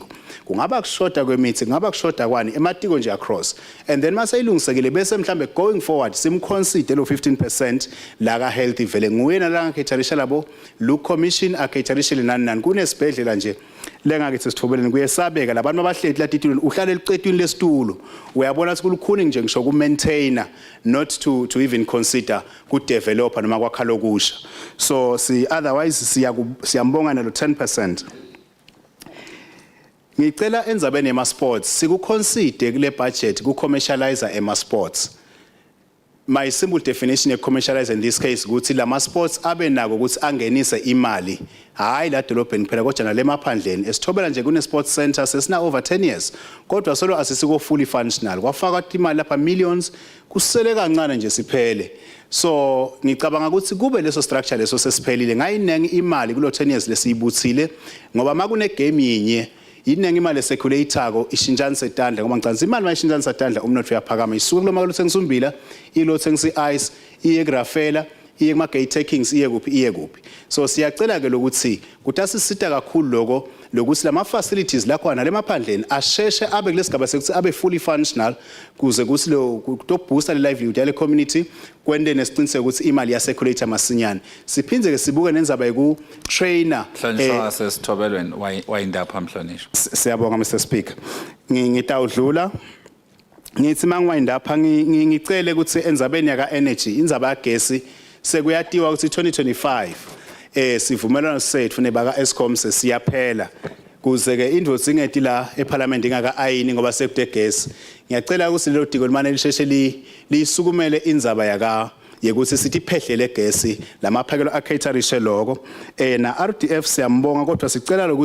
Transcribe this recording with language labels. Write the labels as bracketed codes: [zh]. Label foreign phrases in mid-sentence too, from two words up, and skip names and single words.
[ss] kungaba kushoda kwemithi kungaba kushoda kwani ematiko nje [en] across and then [ss] mase ilungisekile bese mhlambe [en] going forward [ss] simconsider lo 15% la ka health vele nguyena la ngakhetharisha labo look commission akhetharisha nani kunesibhedlela nje lengakithi sithobeleni kuyesabeka labantu abahleti latitulweni uhlale liqedwini lesitulo uyabona ukuthi kulukhuni nje ngisho ku maintainer [en] not to even consider [ss] ku developer noma kwakha lokusha so otherwise siyambonga nalo 10% ngicela enzabeni ema sports sikuconsider kule budget ku commercializer ema sports [en] my simple definition of commercialize in this case [ss] ukuthi lama sports abe nako ukuthi angenise imali hayi la dolobheni phela kodwa nale maphandleni esithobela nje kune sports center sesina [en] over 10 years [ss] kodwa solo asisiko [en] fully functional [ss] kwafaka imali lapha millions kusele kancane nje siphele so ngicabanga ukuthi kube leso structure leso sesiphelile ngayinengi imali kulo 10 years lesiyibuthile ngoba makune game yinye yinengi imali circulator ko ishintshanisa setandla ngoba ngicabanga imali mayishintshanisa setandla umnotho uyaphakama isuku lo makalo thengisombila ilo thengisi ice iye grafela iye kuma [en] gate takings [ss] iye kuphi so siyacela ke lokuthi kutasisita kakhulu lokho lokuthi lama facilities la khona lemaphandleni asheshe abe kulesigaba sekuthi abe [en] fully functional [ss] kuze kuthi lo [en] to booster [ss] le livelihood yale community kwende nesiqiniseko ukuthi imali ya circulator masinyane siphinze ke sibuke nenzaba yiku trainer Mhlonishwa sesithobelweni wayindapha Mhlonishwa siyabonga Mr Speaker ngitawudlula ngithi mangiwayindapha ngicele ukuthi enzabeni yaka energy inzaba yagesi sekuyatiwa ukuthi 2025 sivumelwano sethu nebaka Eskom sesiyaphela kuze ke indvo singeti la eParliament ingaka ayini ngoba sekude gas ngiyacela ukuthi lelo diko limane lisheshe lisukumele inzaba yaka yekuthi sithi phehlele gesi lamaphakelo akhetharishe lokho na RDF siyambonga kodwa sicela